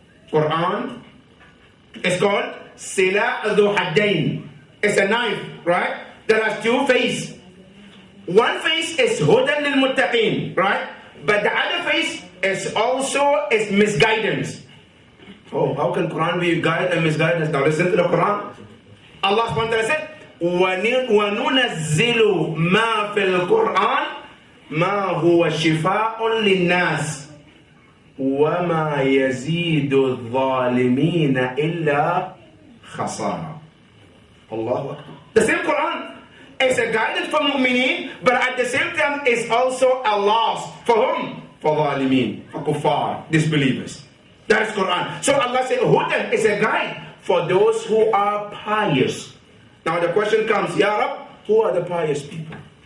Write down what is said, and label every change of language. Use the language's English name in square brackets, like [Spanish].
[English] Quran is called Sila Dhu Haddain. It's a knife, right? That has 2 faces. One face is Hudan lil Muttaqin, right? But the other face is also misguidance. Oh, how can Quran be guide and misguidance? Now listen to the Quran. Allah subhanahu wa ta'ala said, [Arabic] وَنُنَزِّلُ مَا فِي الْقُرْآنِ مَا هُوَ شِفَاءٌ لِلنَّاسِ وَمَا يَزِيدُ الظَّالِمِينَ إِلَّا خَسَارًا. Allahu Akbar. [English] The same Quran is a guidance for mu'mineen, but at the same time is also a loss. For whom? For zalimin, for kuffar, disbelievers. That is Quran. So Allah said, Hudan is a guide for those who are pious. Now the question comes, Ya Rab, who are the pious people?